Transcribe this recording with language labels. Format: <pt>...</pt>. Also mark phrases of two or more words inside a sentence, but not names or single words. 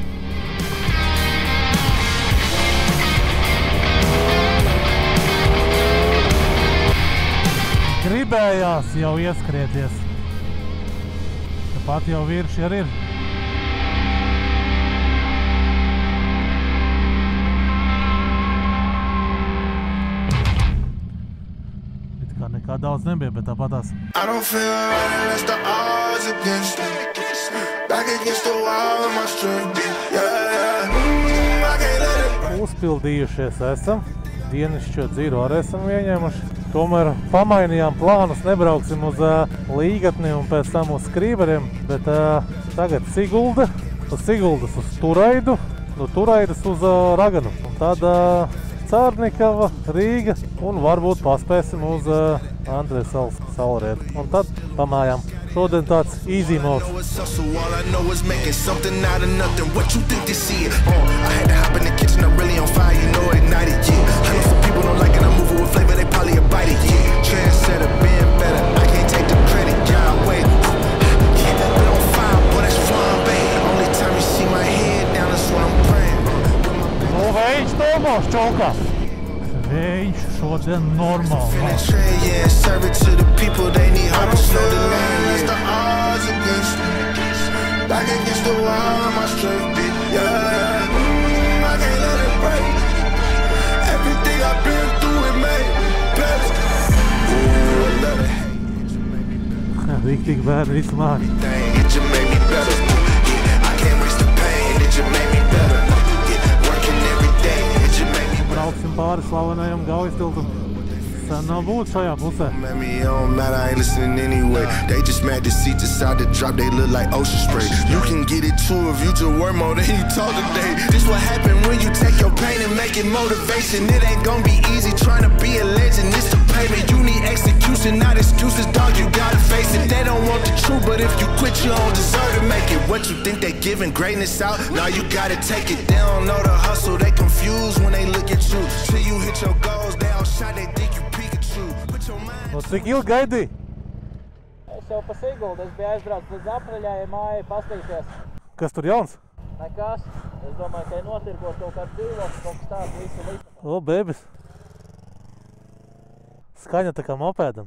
<lv>Gribējās jau ieskrieties. Tāpat jau virši arī ir. It kā nekā daudz nebija, bet tāpatās.</lv> <en>I don't feel right unless the odds against me. Back against the wall of my strength. Yeah. I can't let it.</en> <lv>Uzpildījušies esam. Dienišķo dzīru arī esam ieņēmuši. Tomēr pamainījām plānus, nebrauksim uz Līgatni un pēc tam uz Skrīveriem, bet tagad Sigulda, uz Siguldas uz Turaidu, no Turaidas uz Raganu. Un tad Cārnikava, Rīga un varbūt paspēsim uz Andreja salas saulrietu. Un tad pamājām. Šodien tāds</lv> <en>easy mode. All I know is making something out of nothing. What you think they see it? I had to hop in the kitchen, I'm really on fire, you know ignited, yeah. I know some people don't like it, I'm moving with flavor, they probably abide it, yeah. Trendsetter, been better, I can't take the credit, yeah, wait. Been on fire, boy, that's flambe. Only time you see my head down, that's what I'm praying.</en> <lv>Nu, vējš tomos čaukā. Vējš šodien normāli.</lv> <en>Yeah, serve it to the people, they need help, it's no delay. The odds against me. Back against the wall of my strength. Yeah, I can't let it break. Everything I've been through, it made me better. Ooh, I love it.</en> <lv>Riktīgi bērni visu māk.</lv> <en>It just made me better. I can't waste the pain, it just made me better. Working every day, it just made me better.</en> <lv>Brauksim pāri slavenajam Gaujastiltam. Sen nav būt šajā pusē.</lv> <en>Man, me, it don't matter, I ain't listening anyway. They just mad to see decide to drop, they look like ocean spray. You can get it too if you just work more than you talk today. This what happen when you take your pain and make it motivation. It ain't gonna be easy trying to be a legend, it's the payment. You need execution, not excuses, dog, you gotta face it. They don't want the truth, but if you quit, you don't deserve to make it. What you think they giving greatness out? Now you gotta take it. They don't know the hustle, they confused when they look at you. Till you hit your goals, they all shot, they think you</en> <lv>No cik ilgi gaidīji? Es jau pa Siguldu, es biju aizbraucis līdz Apreļai mājai pastīties. Kas tur jauns? Nekas. Es domāju, ka notirgos kaut kāds dzīvoklis, kaut kas tāds visu līdz. O, bebis. Skaņa tā kā mopēdam.</lv>